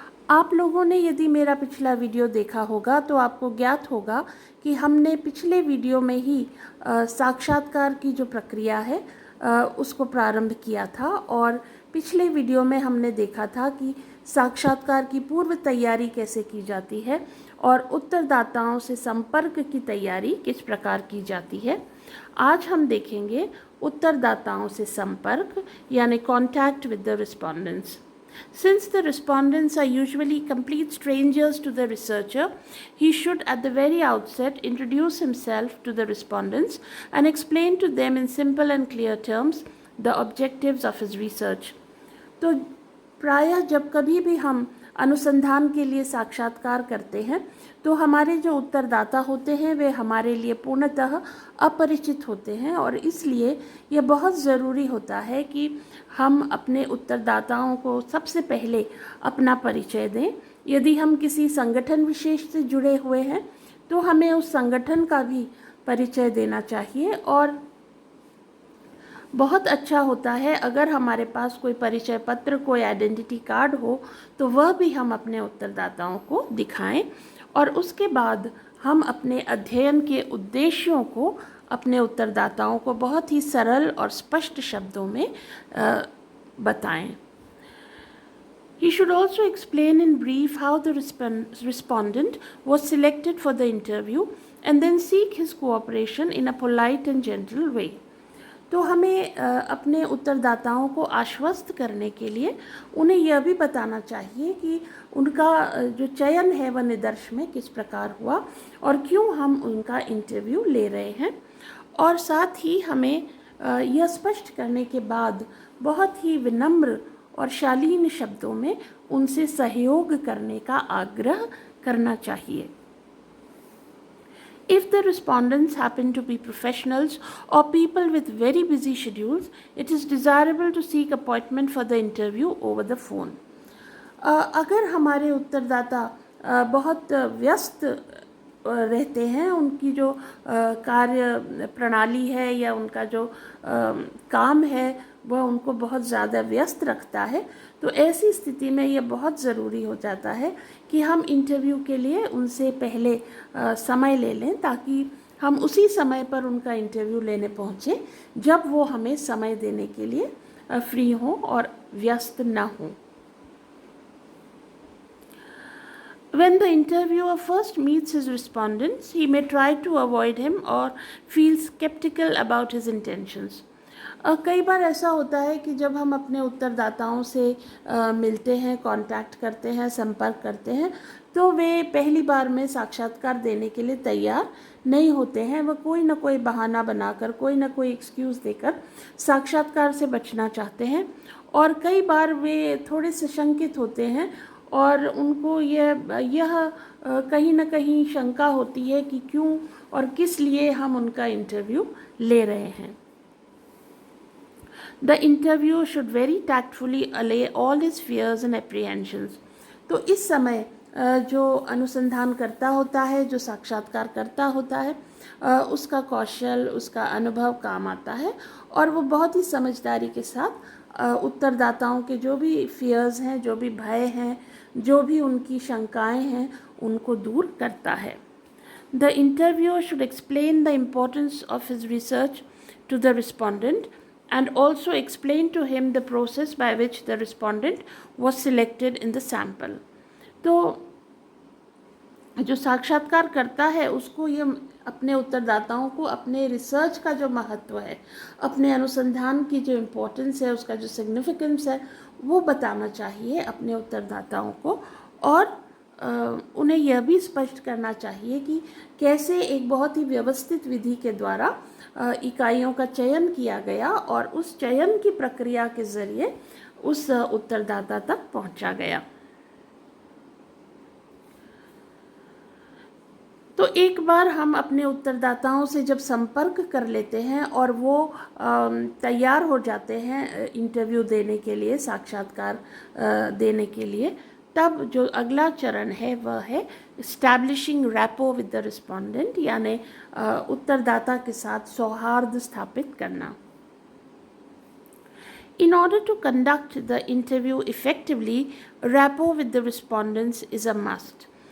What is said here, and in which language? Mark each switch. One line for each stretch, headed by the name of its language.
Hindi: आप लोगों ने यदि मेरा पिछला वीडियो देखा होगा तो आपको ज्ञात होगा कि हमने पिछले वीडियो में ही साक्षात्कार की जो प्रक्रिया है उसको प्रारंभ किया था और पिछले वीडियो में हमने देखा था कि साक्षात्कार की पूर्व तैयारी कैसे की जाती है और उत्तरदाताओं से संपर्क की तैयारी किस प्रकार की जाती है। आज हम देखेंगे उत्तरदाताओं से संपर्क यानी
English: Contact with the respondents. Since the respondents are usually complete strangers to the researcher, he should at the very outset introduce himself to the respondents and explain to them in simple and clear terms the objectives of his research.
Hindi: तो प्रायः जब कभी भी हम अनुसंधान के लिए साक्षात्कार करते हैं तो हमारे जो उत्तरदाता होते हैं वे हमारे लिए पूर्णतः अपरिचित होते हैं और इसलिए यह बहुत ज़रूरी होता है कि हम अपने उत्तरदाताओं को सबसे पहले अपना परिचय दें। यदि हम किसी संगठन विशेष से जुड़े हुए हैं तो हमें उस संगठन का भी परिचय देना चाहिए और बहुत अच्छा होता है अगर हमारे पास कोई परिचय पत्र, कोई आइडेंटिटी कार्ड हो तो वह भी हम अपने उत्तरदाताओं को दिखाएं और उसके बाद हम अपने अध्ययन के उद्देश्यों को अपने उत्तरदाताओं को बहुत ही सरल और स्पष्ट शब्दों में बताएं।
English: He should also explain in brief how the respondent was selected for the interview and then seek his cooperation in a polite and gentle way.
Hindi: तो हमें अपने उत्तरदाताओं को आश्वस्त करने के लिए उन्हें यह भी बताना चाहिए कि उनका जो चयन है वह निदर्श में किस प्रकार हुआ और क्यों हम उनका इंटरव्यू ले रहे हैं, और साथ ही हमें यह स्पष्ट करने के बाद बहुत ही विनम्र और शालीन शब्दों में उनसे सहयोग करने का आग्रह करना चाहिए।
English: If the respondents happen to be professionals or people with very busy schedules, it is desirable to seek appointment for the interview over the phone.
Hindi: अगर हमारे उत्तरदाता बहुत व्यस्त रहते हैं, उनकी जो कार्य प्रणाली है या उनका जो काम है वह उनको बहुत ज़्यादा व्यस्त रखता है, तो ऐसी स्थिति में यह बहुत ज़रूरी हो जाता है कि हम इंटरव्यू के लिए उनसे पहले समय ले लें ताकि हम उसी समय पर उनका इंटरव्यू लेने पहुँचें जब वो हमें समय देने के लिए फ्री हों और व्यस्त ना हों।
English: When the interviewer first meets his respondents, he may try to avoid him or feel skeptical about his intentions.
Hindi: कई बार ऐसा होता है कि जब हम अपने उत्तरदाताओं से मिलते हैं, कांटेक्ट करते हैं, संपर्क करते हैं, तो वे पहली बार में साक्षात्कार देने के लिए तैयार नहीं होते हैं। वह कोई ना कोई बहाना बनाकर, कोई ना कोई एक्सक्यूज़ देकर साक्षात्कार से बचना चाहते हैं और कई बार वे थोड़े से शंकित होते हैं और उनको यह कहीं ना कहीं शंका होती है कि क्यों और किस लिए हम उनका इंटरव्यू ले रहे हैं।
English: The interviewer should very tactfully allay all his fears and apprehensions.
Hindi: तो इस समय जो अनुसंधान करता होता है, जो साक्षात्कार करता होता है, उसका कौशल, उसका अनुभव काम आता है और वो बहुत ही समझदारी के साथ उत्तरदाताओं के जो भी फियर्स हैं, जो भी भय हैं, जो भी उनकी शंकाएं हैं, उनको दूर करता है।
English: The interviewer should explain the importance of his research to the respondent and also explain to him the process by which the respondent was selected in the sample.
Hindi: तो जो साक्षात्कार करता है उसको ये अपने उत्तरदाताओं को अपने रिसर्च का जो महत्व है, अपने अनुसंधान की जो इम्पोर्टेंस है, उसका जो सिग्निफिकेंस है, वो बताना चाहिए अपने उत्तरदाताओं को और उन्हें यह भी स्पष्ट करना चाहिए कि कैसे एक बहुत ही व्यवस्थित विधि के द्वारा इकाइयों का चयन किया गया और उस चयन की प्रक्रिया के ज़रिए उस उत्तरदाता तक पहुंचा गया। तो एक बार हम अपने उत्तरदाताओं से जब संपर्क कर लेते हैं और वो तैयार हो जाते हैं इंटरव्यू देने के लिए, साक्षात्कार देने के लिए, तब जो अगला चरण है वह है
English: establishing rapport with the respondent,
Hindi: यानी उत्तरदाता के साथ सौहार्द स्थापित करना।
English: In order to conduct the interview effectively, rapport with the respondents is a must.